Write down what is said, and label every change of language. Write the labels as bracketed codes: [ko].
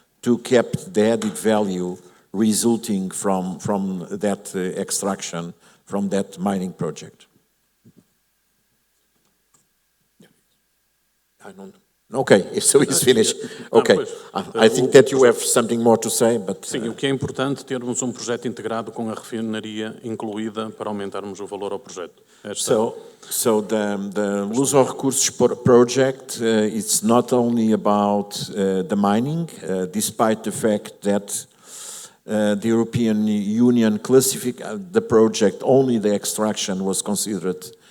[en] to keep the added value resulting from that extraction, from that mining project. I don't know. Okay, so it's finished. Okay, I think that you have something more to say, but... [pt] Sim, o que é importante termos projeto integrado com a refinaria incluída para aumentarmos o valor ao projeto. [en] So the Luz aos Recursos project, it's not only about the mining, despite the fact that the European Union classified the project, only the extraction was considered